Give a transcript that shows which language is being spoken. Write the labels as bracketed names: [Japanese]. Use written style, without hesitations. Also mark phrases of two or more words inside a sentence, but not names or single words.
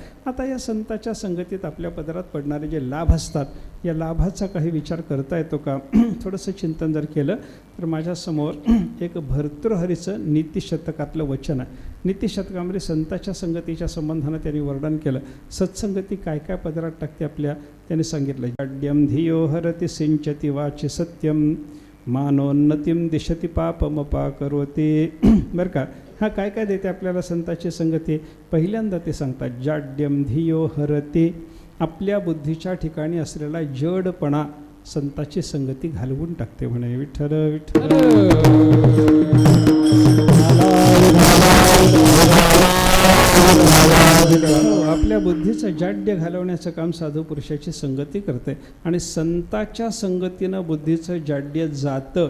[Marathi] आता या संताच्या संगतीत आपल्या पदरात पडणारे जे लाभ असतात या लाभाचा काही विचार करता येतो का? थोडंसं चिंतन जर केलं तर माझ्यासमोर एक भर्तृहरीचं नीतिशतकातलं वचन आहे. नीतिशतकामध्ये संताच्या संगतीच्या संबंधानं त्यांनी वर्णन केलं. सत्संगती काय काय पदरात टाकते आपल्या त्यांनी सांगितलं. [Sanskrit] जाड्यम धियो हरति सिंचती वाचि सत्यम मानोन्नतिम दिशती पापमपा करोते. [Marathi] बरं का. हा काय काय देते आपल्याला संताची संगती? पहिल्यांदा ते सांगतात [Sanskrit] जाड्यम धियो हरते, [Marathi] आपल्या बुद्धीच्या ठिकाणी असलेला जडपणा संताची संगती घालवून टाकते म्हणे. विठ्ठल विठ्ठल. आपल्या बुद्धीचं जाड्य घालवण्याचं काम साधू पुरुषाची संगती करते आणि संताच्या संगतीनं बुद्धीचं जाड्य जातं.